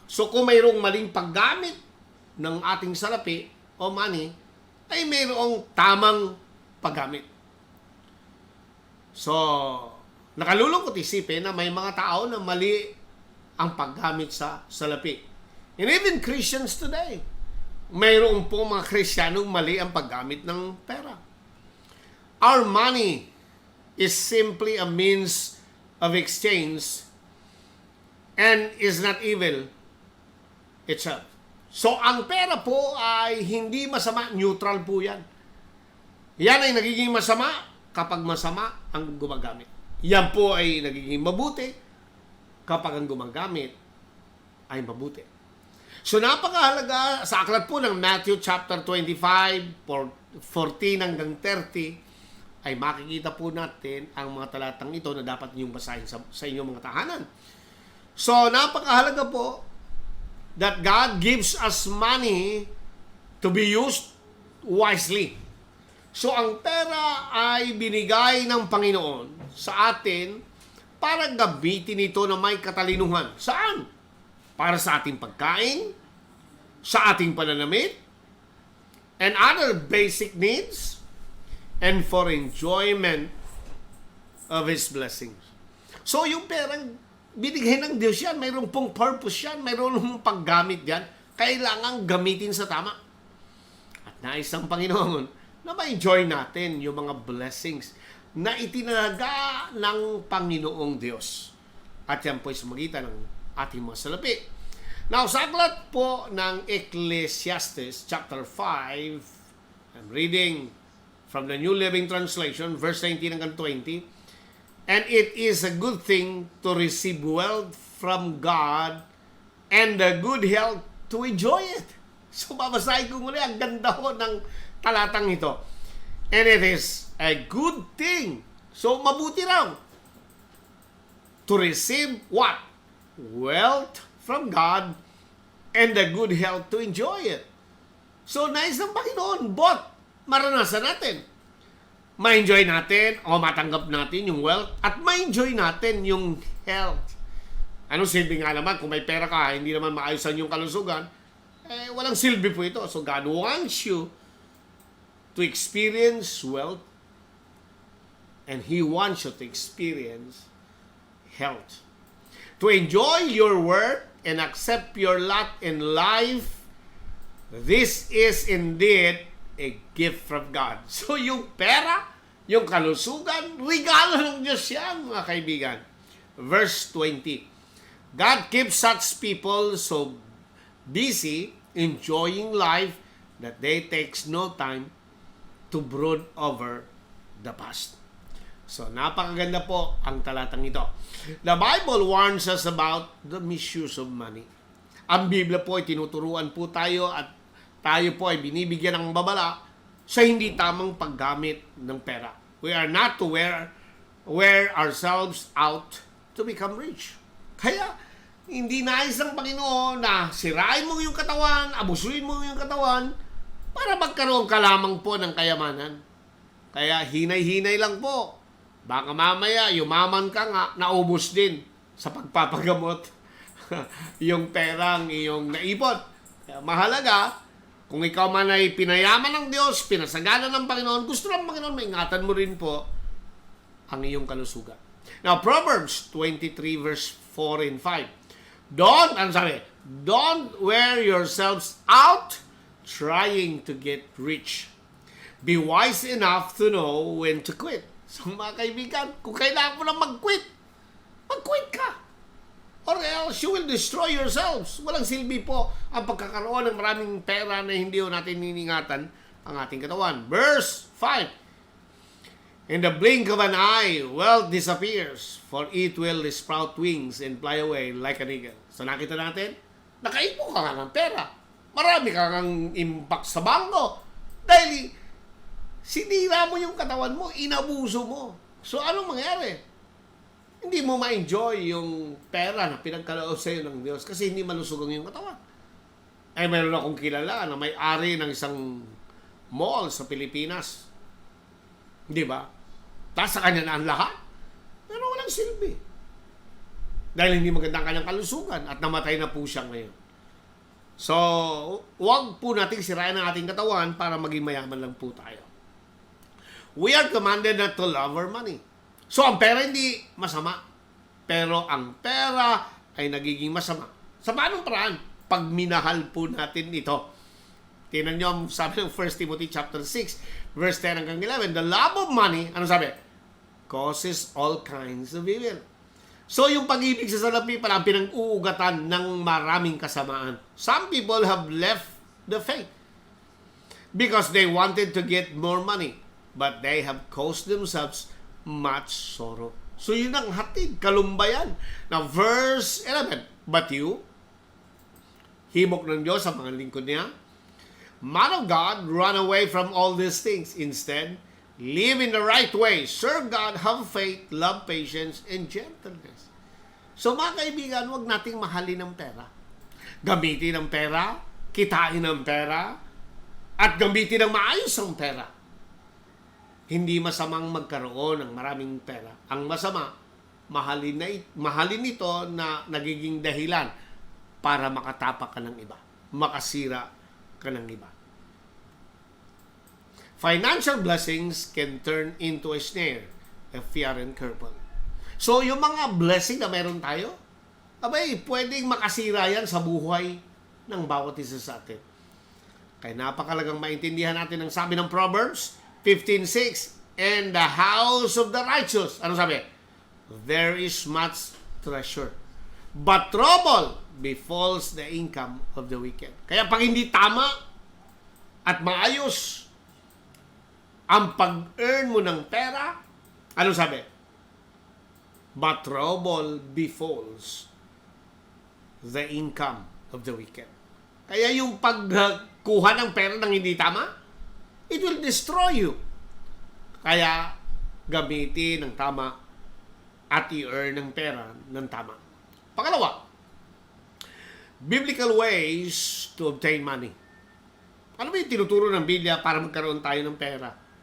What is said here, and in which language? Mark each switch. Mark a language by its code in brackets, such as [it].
[tl] So kung mayroong maling paggamit ng ating salapi o money, ay mayroong tamang paggamit. So, nakalulungkot isipin na may mga tao na mali ang paggamit sa salapi. [en] And even Christians today, [tl] mayroong po mga Kristiyanong mali ang paggamit ng pera. [en] Our money is simply a means of exchange and is not evil itself. [tl] So, ang pera po ay hindi masama, neutral po yan. Yan ay nagiging masama kapag masama ang gumagamit. Yan po ay nagiging mabuti kapag ang gumagamit ay mabuti. So, napakahalaga sa aklat po ng Matthew chapter 25, 14 hanggang 30, ay makikita po natin ang mga talatang ito na dapat niyong basahin sa inyong mga tahanan. [en] So, [tl] napakahalaga po [en] that God gives us money to be used wisely. [tl] So, ang pera ay binigay ng Panginoon sa atin para gamitin ito na may katalinuhan. Saan? Para sa ating pagkain, sa ating pananamit, [en] and other basic needs, and for enjoyment of His blessings. [tl] So, yung perang binigay ng Diyos yan, mayroong pong purpose yan, mayroong pong paggamit yan, kailangan gamitin sa tama. At nais ng Panginoon na ma-enjoy natin yung mga blessings na itinalaga ng Panginoong Diyos. At yan po ay sumagitan ng ating mga salapi. [en] Now, [tl] sa aklat po ng [en] Ecclesiastes chapter 5, I'm reading from the New Living Translation, verse 19 hanggang 20. And it is a good thing to receive wealth from God and a good health to enjoy it. [tl] So, babasahin ko muli, ang ganda ho ng talatang ito. [en] And it is a good thing. So, [tl] mabuti raw [en] to receive what? Wealth from God and a good health to enjoy it. [tl] So, nais ng Panginoon, but maranasan natin. Ma-enjoy natin o matanggap natin yung wealth at ma-enjoy natin yung health. Anong silbi nga naman? Kung may pera ka, hindi naman maayusan yung kalusugan, walang silbi po ito. [en] So God wants you to experience wealth, and He wants you to experience health. To enjoy your work and accept your lot in life, this is indeed a gift from God. [tl] So yung pera, yung kalusugan, regalo ng Diyos yan, mga kaibigan. [en] Verse 20, God keeps such people so busy enjoying life that they takes no time to brood over the past. [tl] So, napakaganda po ang talatang ito. [en] The Bible warns us about the misuse of money. [tl] Ang Biblia po ay tinuturuan po tayo at tayo po ay binibigyan ng babala sa hindi tamang paggamit ng pera. [en] We are not to wear ourselves out to become rich. [tl] Kaya, hindi nais ng Panginoon na sirain mo yung katawan, abusuin mo yung katawan, para magkaroon ka lamang po ng kayamanan. Kaya, hinay-hinay lang po. Baka mamaya, yumaman ka nga, naubos din sa pagpapagamot yung perang iyong naipon. Kaya mahalaga, kung ikaw man ay pinayaman ng Diyos, pinasagana ng Panginoon, gusto ng Panginoon, maingatan mo rin po ang iyong kalusugan. [en] Now, Proverbs 23 verse 4 and 5. Don't wear yourselves out trying to get rich. Be wise enough to know when to quit. [tl] So mga kaibigan, kung kailangan mo na mag-quit ka. [en] Or else you will destroy yourselves. [tl] Walang silbi po ang pagkakaroon ng maraming pera na hindi natin niningatan ang ating katawan. [en] Verse 5. In the blink of an eye, wealth disappears, for it will sprout wings and fly away like an eagle. [tl] So nakita natin, nakaipo ka nga ng pera. Marami ka kang impact sa bangko. Dahil sinira mo yung katawan mo, inabuso mo. So anong mangyari? Hindi mo ma-enjoy yung pera na pinagkaloob sa iyo ng Diyos kasi hindi malusugang yung katawan. Ay, meron akong kilala na may-ari ng isang mall sa Pilipinas. Di ba? Tapos sa kanya na ang lahat. Pero walang silbi. Dahil hindi maganda ang kanyang kalusugan at namatay na po siya ngayon. So, huwag po nating sirain ang ating katawan para maging mayaman lang po tayo. [en] We are commanded not to love our money. [tl] So, ang pera hindi masama. Pero ang pera ay nagiging masama. Sa paanong paraan? Pag minahal po natin ito. Tingnan nyo, sabi ng 1 Timothy chapter 6, verse 10 hanggang 11, [en] the love of money, [tl] ano sabi? [en] Causes all kinds of evil. [tl] So, yung pag-ibig sa salapi pala ang pinag-uugatan ng maraming kasamaan. [en] Some people have left the faith because they wanted to get more money, but they have caused themselves much sorrow. [tl] So, yun ang hatid, kalumbayan. [en] Now, verse 11, but you, [tl] himok ng Diyos sa mga lingkod niya, [en] man of God, run away from all these things. Instead, live in the right way. Serve God, have faith, love patience, and gentleness. [tl] So, mga kaibigan, huwag nating mahalin ng pera. Gamitin ang pera, kitain ang pera, at gamitin ang maayos ang pera. Hindi masamang magkaroon ng maraming pera. Ang masama, mahalin ito na nagiging dahilan para makatapak ka ng iba, makasira ka ng iba. [en] Financial blessings can turn into a snare if we aren't careful. [tl] So, yung mga blessing na meron tayo, abay, pwedeng makasira yan sa buhay ng bawat isa sa atin. Kaya napakalagang maintindihan natin ang sabi ng Proverbs 15:6, [en] and the house of the righteous, [tl] ano sabi? [en] There is much treasure, but trouble befalls the income of the wicked. [tl] Kaya pag hindi tama at maayos ang pag-earn mo ng pera, ano sabi? [en] But trouble befalls the income of the wicked. [tl] Kaya yung pagkuha ng pera ng hindi tama, [en] it will destroy you. [tl] Kaya gamitin ng tama at i-earn ng pera ng tama. [en] Pangalawa, biblical ways to obtain money. [tl] Ano ba yung tinuturo ng Biblia para magkaroon tayo ng pera?